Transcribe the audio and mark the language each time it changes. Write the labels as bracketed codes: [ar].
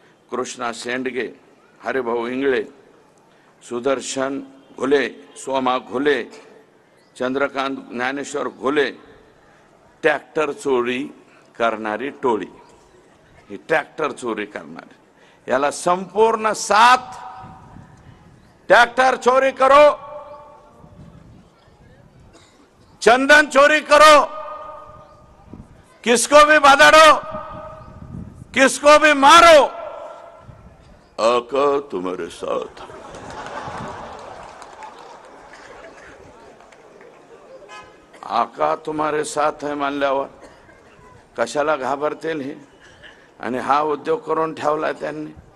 [mr] Krishna Shendge, Haribhau Ingale, Sudarshan Ghule, Soma Ghule, Chandrakant Dnyaneshwar Ghule, tractor चोरी करणारी टोळी, ही ट्रॅक्टर चोरी करणारी, याला संपूर्ण साथ। [hi] ट्रैक्टर चोरी करो, चंदन चोरी करो, किसको भी बधाड़ो, किसको भी मारो, आका तुम्हारे साथ। आका तुम्हारे साथ है [mr] मानल्यावर कशाला घाबरतील हे? आणि हा उद्योग करून ठेवला त्यांनी।